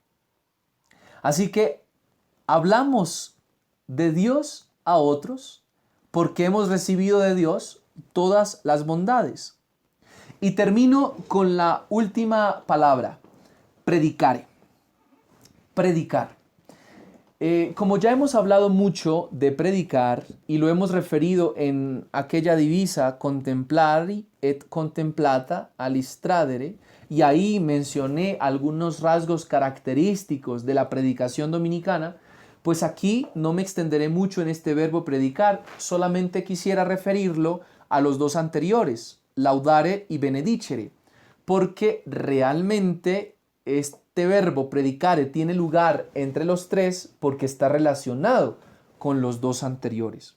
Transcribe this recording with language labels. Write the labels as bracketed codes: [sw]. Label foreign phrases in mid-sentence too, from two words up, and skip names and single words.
[es] Así que hablamos de Dios a otros porque hemos recibido de Dios todas las bondades. Y termino con la última palabra, predicare. Predicar. Como ya hemos hablado mucho de predicar y lo hemos referido en aquella divisa [la] contemplari et contemplata alistradere, [es] y ahí mencioné algunos rasgos característicos de la predicación dominicana, pues aquí no me extenderé mucho en este verbo predicar, solamente quisiera referirlo a los dos anteriores, laudare y benedicere, porque realmente este verbo predicare tiene lugar entre los tres porque está relacionado con los dos anteriores.